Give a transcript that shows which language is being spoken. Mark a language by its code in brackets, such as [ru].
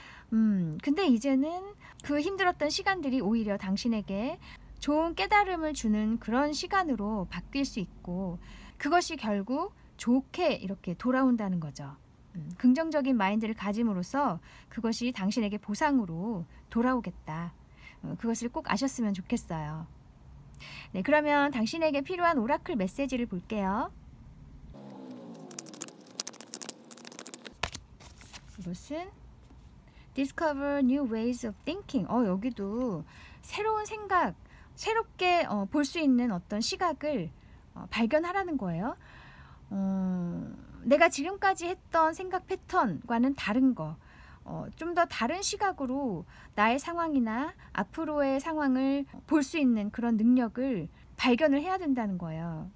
[ko] 근데 이제는 그 힘들었던 시간들이 오히려 당신에게 좋은 깨달음을 주는 그런 시간으로 바뀔 수 있고, 그것이 결국 좋게 이렇게 돌아온다는 거죠. 긍정적인 마인드를 가짐으로써 그것이 당신에게 보상으로 돌아오겠다. 그것을 꼭 아셨으면 좋겠어요. 네, 그러면 당신에게 필요한 오라클 메시지를 볼게요. 이것은 [en] Discover new ways of thinking. [ko] 여기도 새로운 생각, 새롭게 볼 수 있는 어떤 시각을 발견하라는 거예요. 내가 지금까지 했던 생각 패턴과는 다른 거, 좀 더 다른 시각으로 나의 상황이나 앞으로의 상황을 볼 수 있는 그런 능력을 발견을 해야 된다는 거예요.